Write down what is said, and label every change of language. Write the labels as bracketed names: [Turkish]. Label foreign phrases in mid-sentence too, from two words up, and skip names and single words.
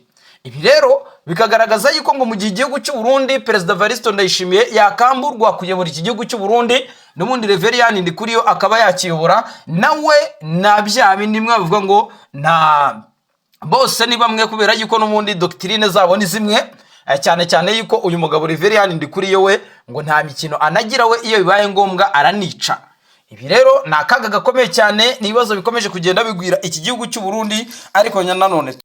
[Kinyarwanda] Ibi rero bikagaragaza yuko ngo mu gihe igihugu cy'u Burundi Perezida Evariste Ndayishimiye yakamburwa kuyobora iki gihugu cy'u Burundi, n'ubundi Reverien Ndikuriyo akaba yakiyobora, nawe na bya bindi mwe bavuga ngo nta bose ni bamwe, kubera yuko n'ubundi doctrine zabo ni zimwe, cyane cyane yuko uyu mugabo Reverien Ndikuriyo we ngo nta mikino anagira, we iyo bibaye ngombwa aranica. Ibi rero ni akaga gakomeye cyane, ni ibibazo bikomeje kugenda bigwira iki gihugu cy'u Burundi, ariko nanone